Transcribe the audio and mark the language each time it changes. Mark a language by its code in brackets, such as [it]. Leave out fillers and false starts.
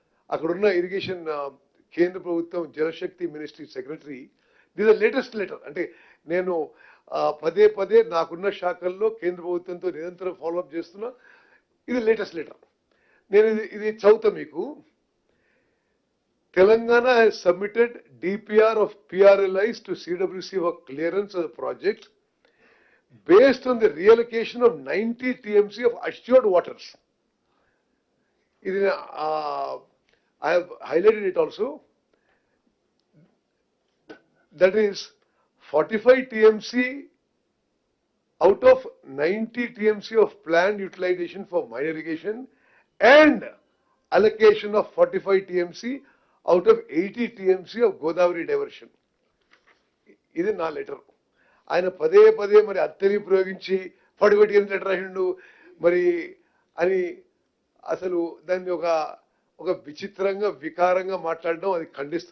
[te] అక్కడున్న ఇరిగేషన్ కేంద్ర ప్రభుత్వం జలశక్తి ministry secretary, [en] This latest letter. [te] అంటే నేను పదే నాకున్న శాఖల్లో కేంద్ర ప్రభుత్వంతో నిరంతరం ఫాలోఅప్ చేస్తున్నా. ఇది లేటెస్ట్ లెటర్. నేను ఇది చదువుతా మీకు. [en] Telangana has submitted DPR of PRLIs to CWC for clearance of the project based on the reallocation of 90 TMC of assured waters. I have highlighted it also. That is 45 TMC out of 90 TMC of planned utilization for minor irrigation and allocation of 45 TMC out of 80 TMC of Godavari diversion. [te] ఇది నా letter. ఆయన పదే మరి అత్తని ప్రయోగించి 45 TMC letter రాసిండు మరి అని అసలు దాన్ని ఒక విచిత్రంగా వికారంగా మాట్లాడడం అది ఖండిస్తుంది.